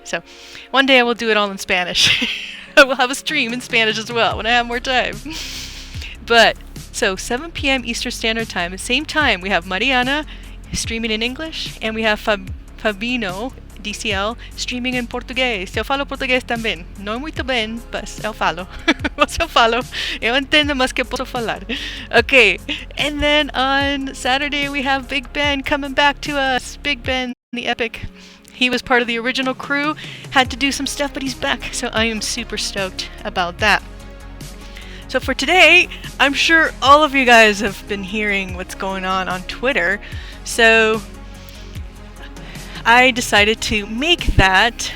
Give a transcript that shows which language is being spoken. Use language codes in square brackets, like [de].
[en] So one day I will do it all in Spanish. I will have a stream in Spanish as well when I have more time. But so 7 p.m. Eastern Standard Time, at the same time we have Mariana streaming in English, and we have Fabino DCL streaming in português. [pt] Eu falo português também. Não muito bem, mas eu falo. Mas eu falo. Eu entendo, mas que posso falar. [en] Okay, and then on Saturday we have Big Ben coming back to us. Big Ben, the epic. He was part of the original crew, had to do some stuff, but he's back, so I am super stoked about that. So for today, I'm sure all of you guys have been hearing what's going on Twitter, so I decided to make that.